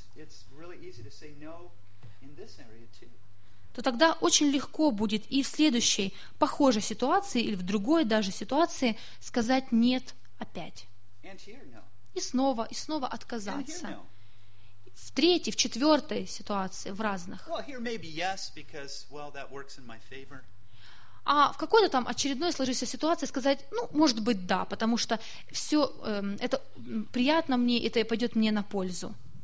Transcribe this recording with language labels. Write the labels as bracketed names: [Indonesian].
[English] It's really easy to say no in this area too. [Russian] То тогда очень легко будет и в следующей похожей ситуации или в другой даже ситуации сказать нет опять. [English] And here, no. [Russian] И снова отказаться. [English] And here, no. [Russian] В третьей, в четвертой ситуации, в разных. [English] Well, here maybe yes, because well, that works in my favor. [Russian] А в какой-то там очередной сложившейся ситуации сказать, ну, может быть, да, потому что все это приятно мне, это пойдет мне на пользу.